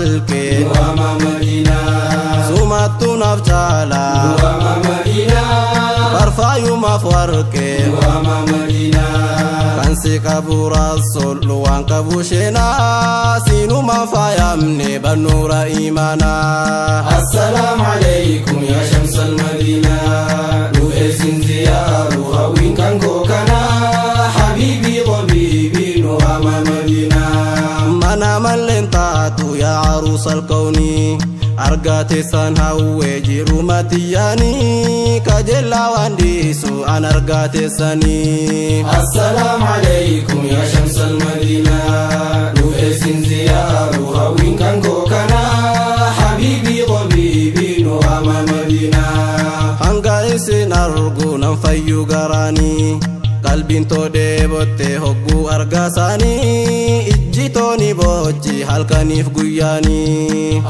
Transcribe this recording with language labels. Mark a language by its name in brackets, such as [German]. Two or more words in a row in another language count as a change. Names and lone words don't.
[Oromo] warqee. [Arabic] نعم المدينة. [Oromo] Sumattu naaf caala. [Arabic] نعم المدينة. [Oromo] Barfaayumaaf warqee. [Arabic] نعم المدينة. [Oromo] Kan si qabu Rasuul waan qabu sheenaa. Sinumaan faayamne [Arabic] بنور الإيمان. السلام عليكم يا شمس المدينة. [Oromo] Nu esin ziyaaru hawwiin kan koo kana. [Arabic] حبيبي، طبيبي, [Oromo] nu ama Madinaa. Mana malleen taate. [Arabic] يا عروس الكون. [Oromo] Argaa teessan hawwee jiru matiyyaani. Kajeellaa waan dhiisu an argaa teessani. [Arabic] السلام عليكم يا شمس المدينة. [Oromo] Dhufee sin ziyaaru hawwiin kan koo kana. Habiibii qabiibii nu ama Madina. Hanga isin argu nan fayyu garaani. Qalbiin too dheebotte hogguu argaa isaanii, ijji too ni boojji halkaniif guyyaanii.